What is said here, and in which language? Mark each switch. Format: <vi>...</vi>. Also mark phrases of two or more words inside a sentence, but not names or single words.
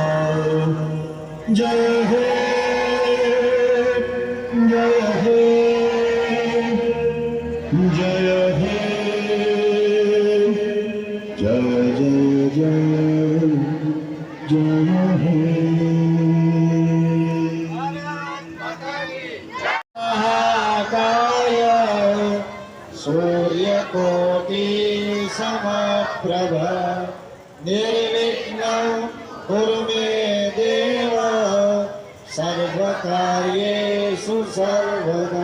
<sa>जय हे जय हे जय हे, जय जय जय जय हे। महाकाय सूर्यकोटि समप्रभ, निर्विघ्नं कुरु मे देव, सर्वकार्येषु सर्वदा।</sa>